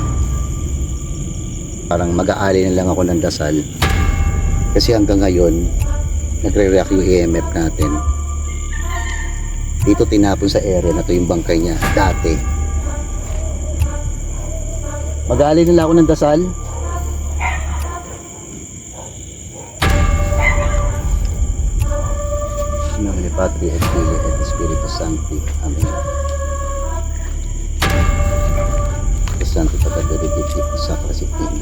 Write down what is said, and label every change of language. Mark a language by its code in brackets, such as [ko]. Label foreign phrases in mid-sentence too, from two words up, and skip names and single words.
[tl] Parang mag-aali na lang ako ng dasal. Kasi hanggang ngayon, nagre-react yung EMF natin. Dito tinapon sa area na to yung bangkay niya, dati. Mag-aali na lang ako ng dasal. [la] Nomine Patri et Filii et Spiritus Sancti. Amen. Santo Padre Benedicti Sacra Septimo.